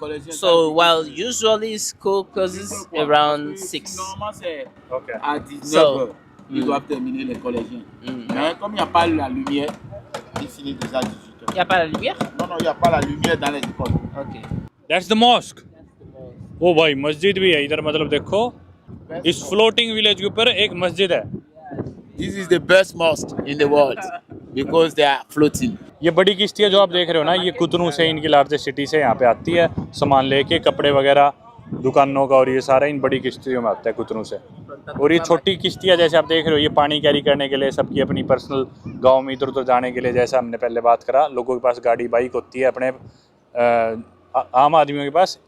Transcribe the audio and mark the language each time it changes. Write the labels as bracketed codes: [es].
[en] So while usually school closes around 6. [fr] À [en] Okay. [fr] 19 [en] So, [fr] heures, ils doivent terminer les collégiens. Mais comme il n'y a pas la lumière, ils finissent déjà à 18 heures. Il n'y a pas la lumière? Non, non, il n'y a pas la lumière dans les écoles. [en] Okay. That's the mosque. [hi] ओ भाई मस्जिद भी है इधर, मतलब देखो इस [en] floating village [hi] के ऊपर एक मस्जिद है। [en] This is the best mosque in the world because they are floating. [hi] ये बड़ी किश्ती है जो आप देख रहे हो ना, ये कुतनू से, इनकी [en] largest city [hi] से यहाँ पे आती है सामान लेके, कपड़े वगैरह दुकानों का, और ये सारा इन बड़ी किश्तियों में आता है कुतनू से। और ये छोटी किश्तियाँ जैसे आप देख रहे हो, ये पानी कैरी करने के लिए, सबकी अपनी पर्सनल गांव में इधर उधर जाने के लिए, जैसा हमने पहले बात करा, लोगों के पास गाड़ी बाइक होती है अपने आम आदमियों के पास।